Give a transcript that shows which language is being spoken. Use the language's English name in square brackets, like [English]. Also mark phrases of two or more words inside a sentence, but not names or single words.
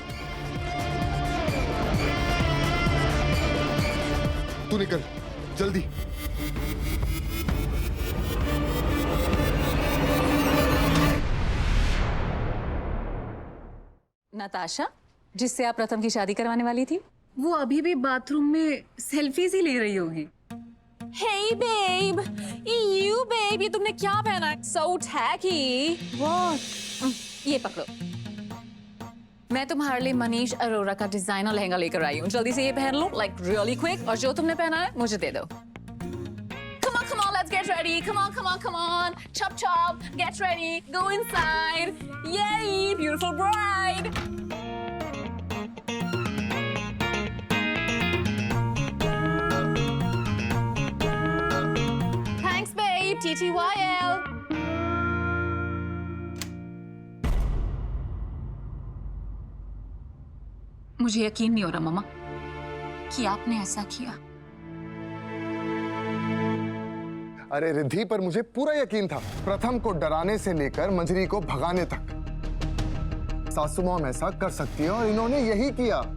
[Hindi] तू निकल जल्दी। नताशा, जिससे आप प्रथम की शादी करवाने वाली थी, वो अभी भी बाथरूम में सेल्फीज ही ले रही होगी। [English] Hey babe, you babe, [Hindi] ये तुमने क्या पहना है? [English] So tacky. What? [Hindi] ये पकड़ो। मैं तुम्हारे लिए मनीष अरोरा का डिजाइनर लहंगा लेकर आई हूँ। जल्दी से ये पहन लो, [English] like really quick। [Hindi] और जो तुमने पहना है मुझे दे दो। [English] Come on, let's get ready. Come on. Chop, get ready. Go inside. Yay, beautiful bride. Thanks, babe. TTYL. [Hindi] मुझे यकीन नहीं हो रहा मामा कि आपने ऐसा किया। अरे रिद्धि, पर मुझे पूरा यकीन था, प्रथम को डराने से लेकर मंजरी को भगाने तक सासू मॉम ऐसा कर सकती है और इन्होंने यही किया।